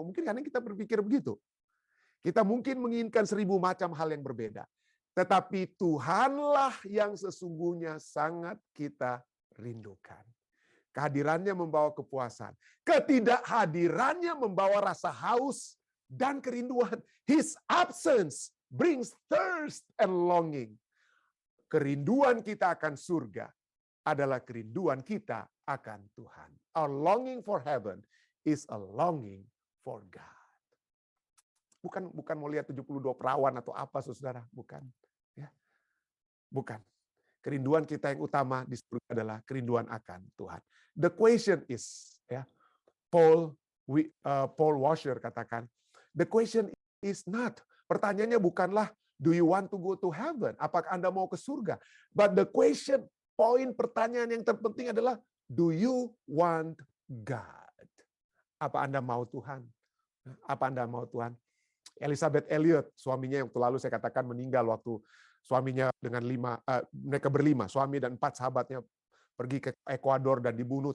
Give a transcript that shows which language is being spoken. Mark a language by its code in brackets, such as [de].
[id] Mungkin karena kita berpikir begitu. Kita mungkin menginginkan 1000 macam hal yang berbeda. Tetapi Tuhanlah yang sesungguhnya sangat kita rindukan. Kehadirannya membawa kepuasan. Ketidakhadirannya membawa rasa haus dan kerinduan. [en] His absence brings thirst and longing. [id] Kerinduan kita akan surga adalah kerinduan kita akan Tuhan. [en] Our longing for heaven is a longing for God. [id] Bukan mau lihat 72 perawan atau apa, saudara. Bukan. Ya. Bukan. Kerinduan kita yang utama di surga adalah kerinduan akan Tuhan. [en] The question is, ya, Paul Washer katakan, the question is not. [id] Pertanyaannya bukanlah, [en] do you want to go to heaven? [id] Apakah Anda mau ke surga? [en] But the question, [id] poin pertanyaan yang terpenting adalah, [en] do you want God? [id] Apa Anda mau Tuhan? Apa Anda mau Tuhan? Elizabeth Elliot, suaminya yang lalu saya katakan meninggal waktu suaminya dengan mereka berlima, suami dan 4 sahabatnya pergi ke Ekuador dan dibunuh.